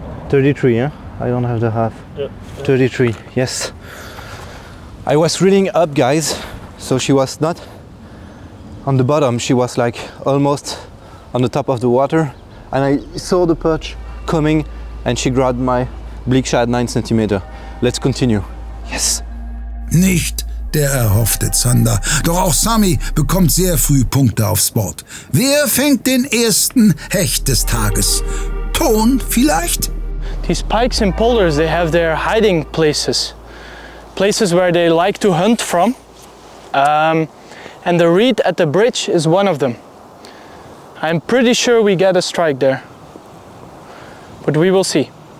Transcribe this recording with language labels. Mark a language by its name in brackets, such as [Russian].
[English] $33, yeah? I don't have the half. Yeah. 33, yes. I was reeling up, guys, so she was not on the bottom. She was like almost on the top of the water. And I saw the perch coming and she grabbed my bleak shad 9 centimeter. Let's continue. Yes! [German] Nicht der erhoffte Zander. Doch auch Sami bekommt sehr früh Punkte aufs Board. Wer fängt den ersten Hecht des Tages? Ton vielleicht? [English] These pikes and polders, they have their hiding places. Places where they like to hunt from. And the reed at the bridge is one of them. I'm pretty sure we get a strike there. But we will see.